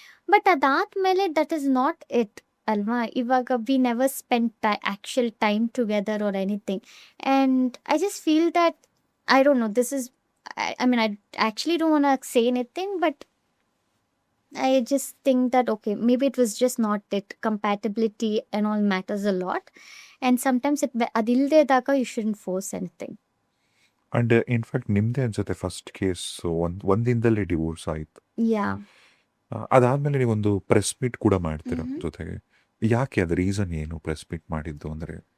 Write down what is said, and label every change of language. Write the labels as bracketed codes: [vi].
[en] but [kn] ಅದಾದಮೇಲೆ [en] that is not it [kn] ಅಲ್ವಾ. ಇವಾಗ [en] We never spend actual time together or anything. And I just feel that I don't know, this is I mean I actually don't want to say anything, but I just think that okay, maybe it was just not it. Compatibility and all matters a lot, and sometimes adilde daga you shouldn't force anything. [kn] And in fact ನಿಮ್ಮದೇ ಅನ್ಸುತ್ತೆ first case ಒಂದು ದಿನದಲ್ಲೇ divorce ಆಯಿತು. [en] Yeah. [kn] ಅದಾದಮೇಲೆ ನೀವೊಂದು press meet ಕೂಡ ಮಾಡ್ತೀರ Mhm. ಜೊತೆಗೆ. ಯಾಕೆ ಅದು ರೀಸನ್ ಏನು ಪ್ರೆಸ್ ಮೀಟ್ ಮಾಡಿದ್ದು ಅಂದರೆ?